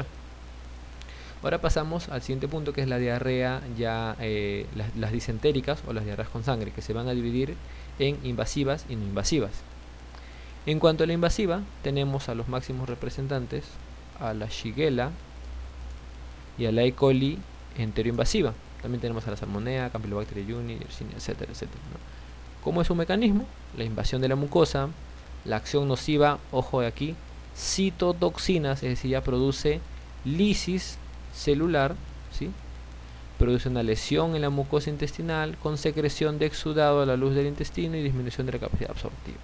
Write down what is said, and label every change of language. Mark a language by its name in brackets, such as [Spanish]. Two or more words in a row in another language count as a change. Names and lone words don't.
[Spanish] Ahora pasamos al siguiente punto, que es la diarrea las disentéricas o las diarreas con sangre, que se van a dividir en invasivas y no invasivas. En cuanto a la invasiva, tenemos a los máximos representantes, a la Shigella y a la E. coli enteroinvasiva. También tenemos a la Salmonella, Campylobacter jejuni, Yersinia, etcétera, etcétera, ¿no? ¿Cómo es su mecanismo? La invasión de la mucosa, la acción nociva, ojo de aquí, citotoxinas, es decir, ya produce lisis celular, ¿sí? Produce una lesión en la mucosa intestinal con secreción de exudado a la luz del intestino y disminución de la capacidad absortiva.